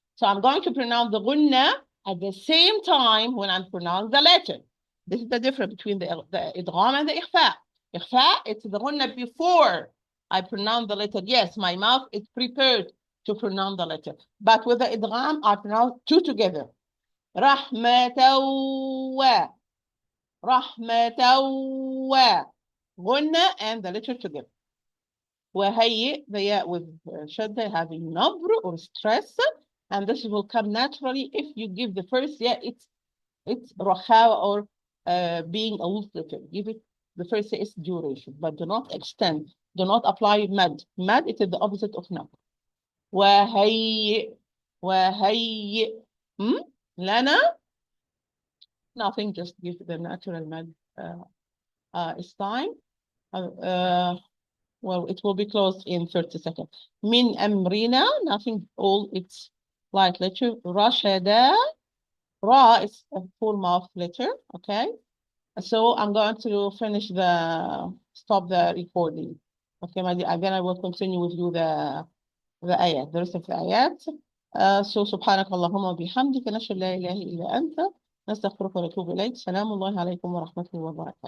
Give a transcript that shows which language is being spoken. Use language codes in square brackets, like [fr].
[en] So I'm going to pronounce the غنة at the same time when I'm pronouncing the letter. This is the difference between the إدغام and the إخفاء. إخفاء, it's the غنة before I pronounce the letter. Yes, my mouth is prepared to pronounce the letter. But with the إدغام, I pronounce two together. [ar] رحمة و رحمة و غنة [en] and the letter together. وهيئ, the ya with shadda having nabr or stress, and this will come naturally if you give the first ya it's رخاوة or being a loose letter. Give it the first ya is duration, but do not extend. Do not apply mad. Mad, it is the opposite of nabr. [ar] وهيئ وهيئ لنا, [en] nothing, just give the natural mad. It's time. Well, it will be closed in 30 seconds. Min amrina, nothing, all it's light letter. Rashada, ra is a full mouth letter, okay? So I'm going to stop the recording. Okay, my dear, then I will continue with you the ayat, the rest of the ayat. [ar] So سبحانك اللهم وبحمدك نشهد لا إله إلا أنت نستغفرك ونتوب إليك. سلام الله عليكم ورحمة الله وبركاته.